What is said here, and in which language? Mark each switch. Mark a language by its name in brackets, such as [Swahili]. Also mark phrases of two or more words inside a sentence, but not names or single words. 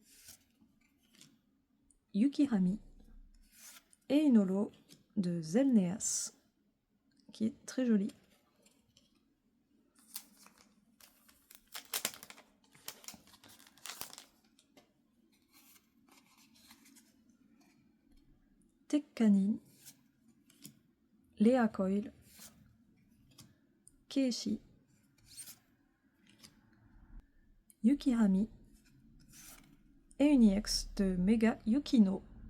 [French] Yukihami et une holo de Zelneas qui est très jolie. Tekkanin, Lea Coil, Keishi, Yukihami et une EX de Mega Yukino.